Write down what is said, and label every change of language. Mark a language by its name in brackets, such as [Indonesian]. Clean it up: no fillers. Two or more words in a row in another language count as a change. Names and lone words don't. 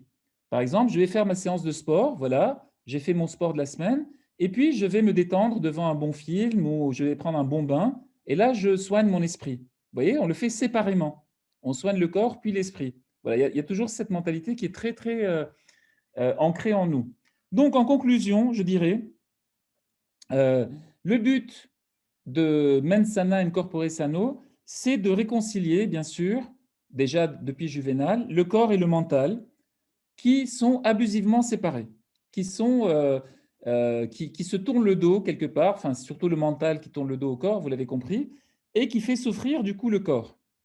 [French] Par exemple, je vais faire ma séance de sport, voilà, j'ai fait mon sport de la semaine, et puis je vais me détendre devant un bon film ou je vais prendre un bon bain, et là, je soigne mon esprit. Vous voyez, on le fait séparément. On soigne le corps, puis l'esprit. Voilà, il y a toujours cette mentalité qui est très, très ancrée en nous. Donc, en conclusion, je dirais, le but de [Latin] mens sana in corpore sano, [French] c'est de réconcilier, bien sûr, déjà depuis Juvénal, le corps et le mental, qui sont abusivement séparés, qui se tournent le dos quelque part, enfin surtout le mental qui tourne le dos au corps, vous l'avez compris, et qui fait souffrir du coup le corps.